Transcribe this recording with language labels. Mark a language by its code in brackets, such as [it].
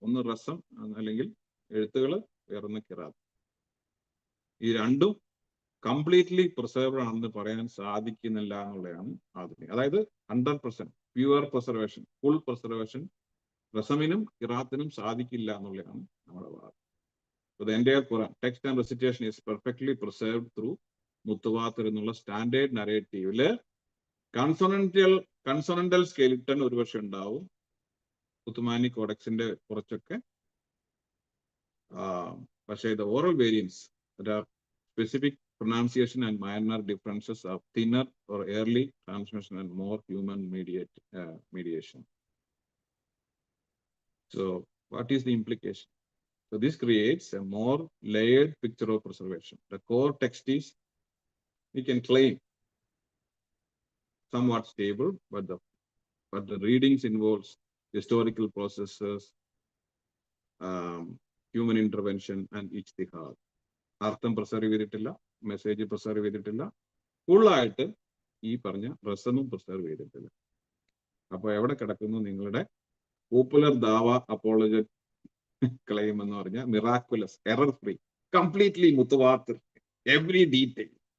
[ml] ഒന്ന് റസം അല്ലെങ്കിൽ എഴുത്തുകൾ, വേറൊന്ന് ഖിറാത്ത്. ഈ രണ്ടും കംപ്ലീറ്റ്ലി പ്രിസർവ്ഡ് ആണെന്ന് പറയാൻ സാധിക്കുന്നില്ല എന്നുള്ളതാണ് ആധുനിക, അതായത് 100% പ്യുവർ പ്രിസർവേഷൻ, ഫുൾ പ്രിസർവേഷൻ റസമിനും ഖിറാത്തിനും സാധിക്കില്ല എന്നുള്ളതാണ് നമ്മുടെ വാദം. [en] The entire Quran text and recitation is perfectly preserved through മുത്തുവാത്തിർ [ml] എന്നുള്ള സ്റ്റാൻഡേർഡ് നരേറ്റീവില് കൺസോണന്റൽ സ്കെലിട്ടൺ ഒരുപക്ഷെ ഉണ്ടാവും. ഉത്തുമാനി കോഡക്സിന്റെ കുറച്ചൊക്കെ, പക്ഷേ [en] the oral variants that are specific pronunciation and minor differences of thinner or early transmission and more human mediation. So what is the implication? So this creates a more layered picture of preservation. The core text is, we can claim, somewhat stable, but the readings involves historical processes, human intervention and ijtihad. [ml] അർത്ഥം preserve ചെയ്തിട്ടില്ല, message preserve ചെയ്തിട്ടില്ല, ഫുള്ളായിട്ട് ഈ പറഞ്ഞ റസമും preserve ചെയ്തിട്ടില്ല. അപ്പൊ എവിടെ കിടക്കുന്നു നിങ്ങളുടെ പോപ്പുലർ ദാവ അപ്പോളജറ്റ് ക്ലെയിം എന്ന് പറഞ്ഞാൽ [en] Miraculous, error free, completely മുത്തുവാത്തിർ, every detail.